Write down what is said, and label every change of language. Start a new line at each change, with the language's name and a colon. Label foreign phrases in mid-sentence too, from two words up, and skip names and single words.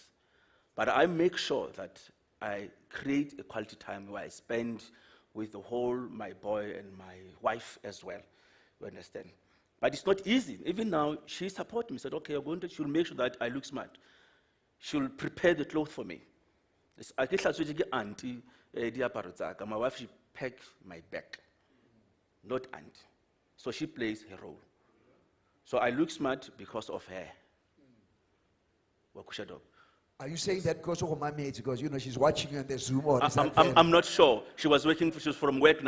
English: But I make sure that I create a quality time where I spend with the whole, my boy and my wife as well. You understand? But it's not easy. Even now, she supports me. Said, okay, she'll make sure that I look smart. She'll prepare the clothes for me.
Southern Sotho: I ke hlatswetse ke auntie diaparo tsa ka.
English: My wife, she packs my bag, not auntie. So she plays her role. So I look smart because of her. Wakusha dog. Are you saying that because of my mates, because you know she's watching you on the Zoom, or is that I'm not sure. She was from work now.